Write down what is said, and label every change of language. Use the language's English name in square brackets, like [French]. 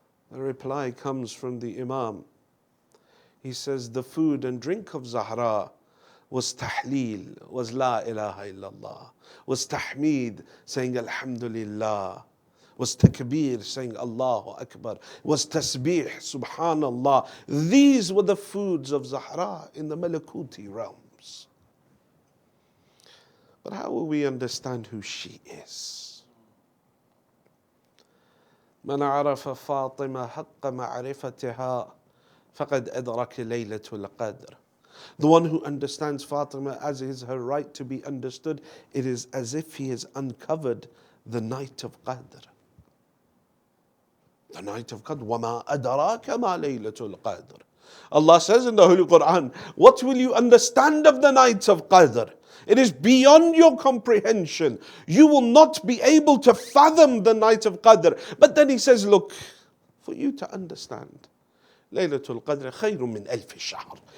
[English] The reply comes from the Imam. He says the food and drink of Zahra was tahleel, was la ilaha illallah, was tahmeed, saying alhamdulillah, was takbir, saying Allahu Akbar, was tasbih, subhanallah. These were the foods of Zahra in the malakuti realms. But how will we understand who she is? [Arabic] من عرف فاطمة حق معرفتها فقد أدرك ليلة القدر. [English] The one who understands Fatima as is her right to be understood, it is as if he has uncovered the night of Qadr. The night of Qadr. [Arabic] وَمَا أَدْرَاكَ مَا لَيْلَةُ الْقَدْرِ. [English] Allah says in the Holy Quran, what will you understand of the night of Qadr? It is beyond your comprehension. You will not be able to fathom the night of Qadr. But then he says, look, for you to understand, [Arabic] Laylatul Qadr khayrun min alf shahr.